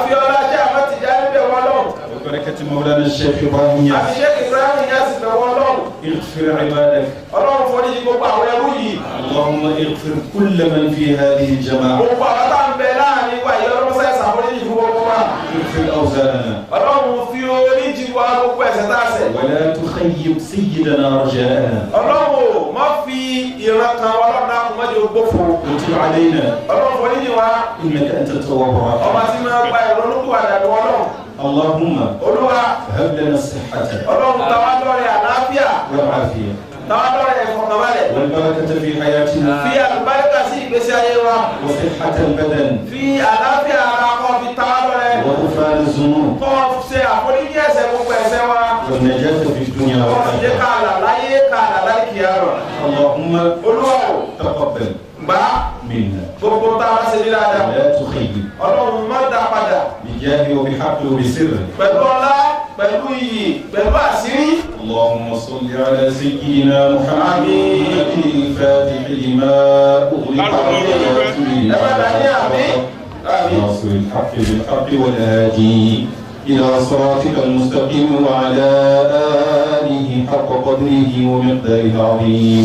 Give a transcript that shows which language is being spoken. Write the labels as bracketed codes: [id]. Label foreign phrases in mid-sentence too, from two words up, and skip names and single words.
[ar] وبركة مولانا الشيخ إبراهيم ياس اغفر عبادك اللهم اغفر كل من في هذه الجماعة اغفر أوزارنا ولا تخيب سيدنا رجاءنا [yo] gbófo. [ar] وتب علينا [yo] ọlọ́run forí jì wá. [ar] إنك أنت التواب الرحيم. [yo] ọba tí máa gba ìrònúkúwàdà lọ́wọ́ náà. [ar] اللهم [yo] olúwa [ar] هب لنا الصحة [yo] ọlọ́run tàwa lọ́rẹ̀ àlàáfíà. [ar] والعافية [yo] tàwa lọ́rẹ̀ ìfọ̀kànbalẹ̀. [ar] والبركة في حياتنا [yo] fi àlùbáríkà sí ìgbésí ayé wa. [ar] وصحة البدن [yo] fi àlàáfíà ara kọ́ fi tàwa lọ́rẹ̀. [ar] وغفران الذنوب [yo] kọ́ ṣe àforíjì ẹ̀ṣẹ̀ gbogbo ẹ̀ṣẹ̀ wa. [ar] والنجاة في الدنيا [yo] kọ́ fi jẹ́ [ar] والآخرة. [yo] ká àlà láyé ká àlà láyé kìíyàrọ̀. [ar] اللهم [yo] olúwa o [ar] تقبل [yo] gbà [ar] منا [yo] gbogbo tá a bá ṣe ní dáadáa. [ar] ولا تخيب [yo] ọlọ́run má dá padà. [ar] بجاه وبحق وبسر. [yo] pẹ̀lú ọlá pẹ̀lú iyì pẹ̀lú àṣírí. [ar] اللهم صل على سيدنا محمد الفاتح لما أغلق ناصر الحق بالحق والهادي إلى صراطك المستقيم وعلى آله حق قدره ومقداره العظيم.